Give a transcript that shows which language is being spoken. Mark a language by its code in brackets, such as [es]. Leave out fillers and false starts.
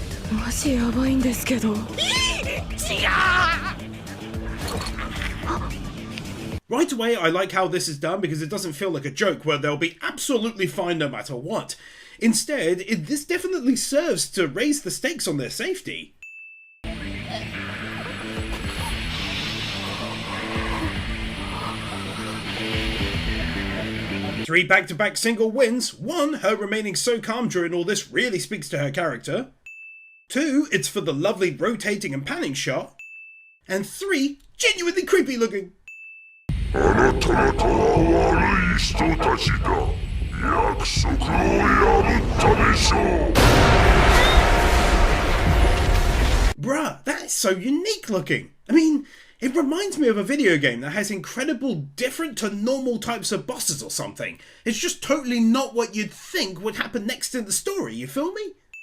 [ja] マジやばいんですけど。違う。 [en] Right away, I like how this is done because it doesn't feel like a joke where they'll be absolutely fine no matter what. Instead, this definitely serves to raise the stakes on their safety. Three back-to-back single wins. 1, her remaining so calm during all this really speaks to her character. 2, it's for the lovely rotating and panning shot. And 3, genuinely creepy looking. [ja] あなた方は悪い人たちだ。約束を破ったでしょう。 [en] Bruh, that is so unique looking. I mean, it reminds me of a video game that has incredible different to normal types of bosses or something. It's just totally not what you'd think would happen next in the story, you feel me?